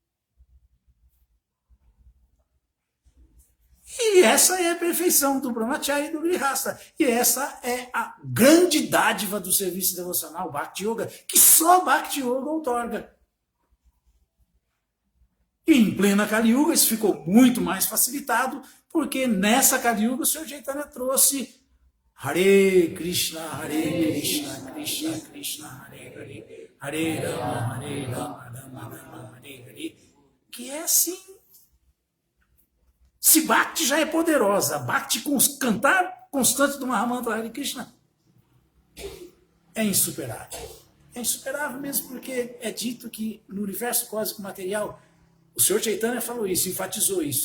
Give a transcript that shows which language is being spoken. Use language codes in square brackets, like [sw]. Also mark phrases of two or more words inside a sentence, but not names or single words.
[pt] E essa é a perfeição do Brahmachari e do Grihasta. E essa é a grande dádiva do serviço devocional, Bhakti Yoga, que só Bhakti Yoga outorga. E em plena Kali Yuga isso ficou muito mais facilitado, porque nessa Kali Yuga o Sr. Chaitanya trouxe Hare Krishna, Krishna Krishna, Hare Hare, Hare Rama, Rama Rama, Hare Hare, que é assim. Se Bhakti já é poderosa, Bhakti com cantar constante do Mahamantra Hare Krishna é insuperável. É insuperável mesmo porque é dito que no universo cósmico material O Senhor Chaitanya falou isso, enfatizou isso.